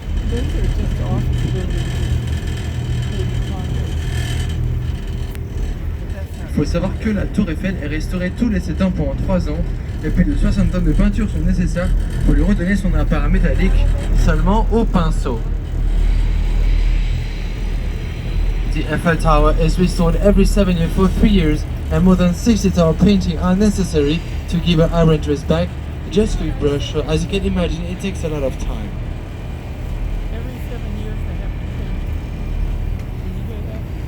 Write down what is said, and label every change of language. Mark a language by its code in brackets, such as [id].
[en] Those are just office buildings. Maybe condos. But that's not. [fr] Il faut savoir que la tour Eiffel est restaurée tous les 7 ans pendant 3 ans et plus de 60 tonnes de peinture sont nécessaires pour lui redonner son appareil métallique seulement au pinceau. [en] The Eiffel Tower is restored every 7 years for 3 years and more than 60 tower painting are necessary to give her iron dress back just with brush, so as you can imagine it takes a lot of time. Every 7 years they have to paint. Did you hear that?